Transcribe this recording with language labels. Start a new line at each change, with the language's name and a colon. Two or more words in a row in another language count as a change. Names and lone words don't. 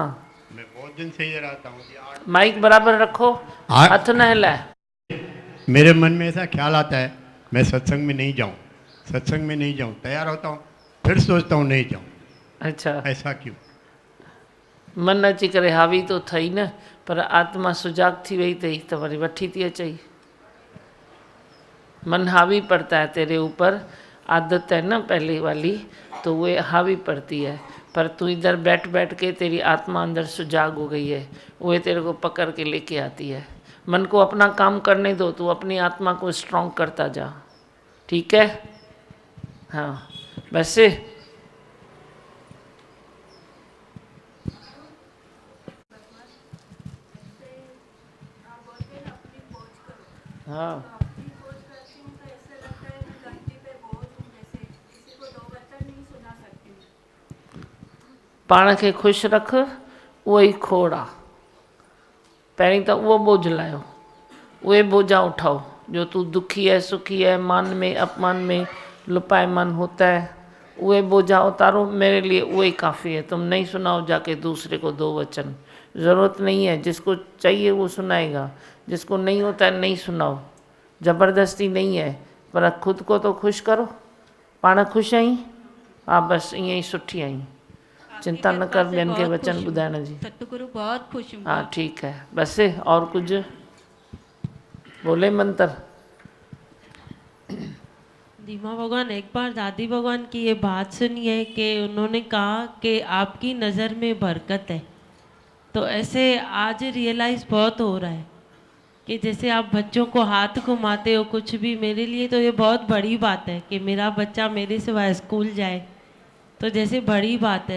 Hindi: मैं बहुत दिन से इधर आता हूँ। माइक बराबर रखो, हाथ न हिलाए। मेरे मन में ऐसा ख्याल आता है मैं सत्संग में नहीं जाऊँ, सत्संग में नहीं जाऊँ, तैयार होता हूँ फिर सोचता हूँ नहीं जाऊँ। अच्छा, ऐसा क्यों?
Sindhi: मन अची करे हावी तो थई न, पर आत्मा सुजाग थी वही तई तो वरी वठी थी अचई।
Hindi: मन हावी पड़ता है तेरे ऊपर, आदत है ना पहले वाली, तो वो हावी पड़ती है। पर तू इधर बैठ बैठ के तेरी आत्मा अंदर सुजाग हो गई है, वो तेरे को पकड़ के लेके आती है। मन को अपना काम करने दो, तू अपनी आत्मा को स्ट्रॉन्ग करता जा, ठीक है?
Sindhi: हाँ वैसे हाँ पाण खे ख़ुशि रख, उहो ई खोड़ आहे। पहिरीं त उहो बोझ लाहियो, उहे बोझा उठाओ।
Hindi: जो तू दुखी है, सुखी है, मान में अपमान में लुपायमान होता है,
Sindhi: उहे बोझा उतारो।
Hindi: मेरे लिए वही काफ़ी है। तुम नहीं सुनाओ जाके दूसरे को दो वचन, ज़रूरत नहीं है। जिसको चाहिए वो सुनाएगा, जिसको नहीं होता है नहीं सुनाओ। ज़बरदस्ती नहीं है, पर खुद को तो खुश करो।
Sindhi: पाण खुश आहीं? हा बस ईअं ई सुठी आहीं, चिंता न कर ॿियनि खे वचन ॿुधाइण जी।
Hindi: सतगुरु बहुत खुश हूँ। हाँ ठीक है। बस और कुछ बोले मंत्र? दीमा भगवान, एक बार दादी भगवान की ये बात सुनी है कि उन्होंने कहा कि आपकी नज़र में बरकत है। तो ऐसे आज रियलाइज़ बहुत हो रहा है कि जैसे आप बच्चों को हाथ घुमाते हो कुछ भी, मेरे लिए तो ये बहुत बड़ी बात है कि मेरा बच्चा मेरे सिवाय स्कूल जाए, तो जैसे बड़ी बात है।